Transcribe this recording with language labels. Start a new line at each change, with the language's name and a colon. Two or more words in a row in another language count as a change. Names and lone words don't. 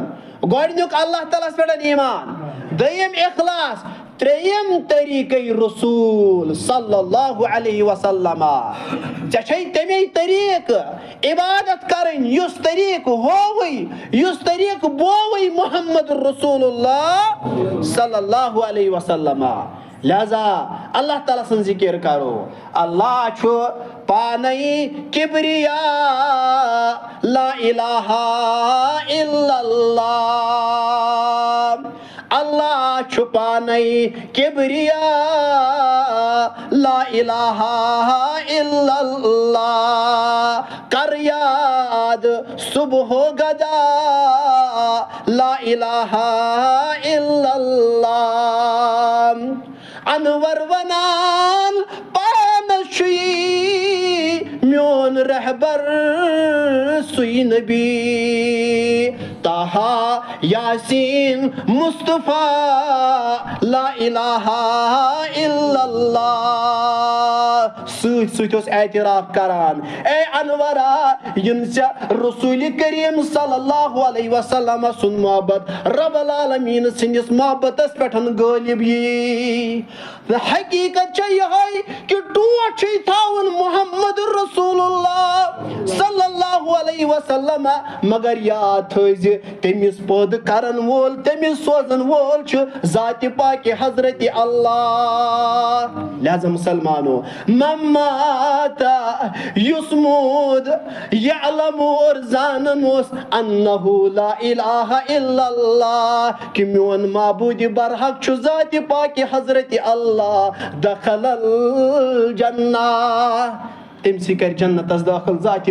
Kashmiri: گۄڈٕنیُک اللہ تعالیٰ ہَس پٮ۪ٹھ ایمان دوٚیِم اخلاص ترٛیٚیِم طریٖقے رسوٗل صلی
Arabic: اللہ علیہ وسلم
Kashmiri: ژےٚ چھے تَمے طریٖقہٕ عبادت کرٕنۍ یُس طریٖقہٕ ہووٕے یُس طریٖقہٕ بووٕے محمد رسول اللہ
Arabic: صلی اللہ علیہ وسلم
Kashmiri: لہذا اللہ تعالیٰ سٕنٛز ذکر کرو اللہ چھُ پانے کبریا
Arabic: لا الہ الا اللہ
Kashmiri: اللہ چھُ پانے کبریا
Arabic: لا الہ الا اللہ
Kashmiri: کر یاد صبح و گدا
Arabic: لا الہ الا اللہ
Kashmiri: انور ونان پانس چھُی میون رہبر سُے نبی طہا یاسین مصطفیٰ
Arabic: لا الہ الا اللہ
Kashmiri: سۭتۍ سۭتۍ اوس اعتراف کران اے انورا یم ژےٚ رسول کریم
Arabic: صلی اللہ علیہ وسلم
Kashmiri: سُنٛد محبت
Arabic: رب العالمین
Kashmiri: سٕنٛدِس محبتس پٮ۪ٹھ غٲلب یی حقیقت چھےٚ یِہوٚے کہِ ٹوٹھ چھُے تھاوُن محمد رسول اللہ
Arabic: صلی اللہ علیہ وسلم
Kashmiri: مگر یاد تھٲیزِ تٔمِس پٲدٕ کرن وول تٔمِس سوزن وول چھُ ذاتِ پاکہِ حضرتِ اللہ لہذا مسلمانو ممات یُس موٗد یعلم اور زانن اوس انہو
Arabic: لا الہ الا اللہ
Kashmiri: کہ میون معبوٗدِ برحق چھُ ذاتِ پاکہِ حضرتِ اللہ
Arabic: دخل الجنہ
Kashmiri: تٔمسٕے کر جنتس داخل ذاتِ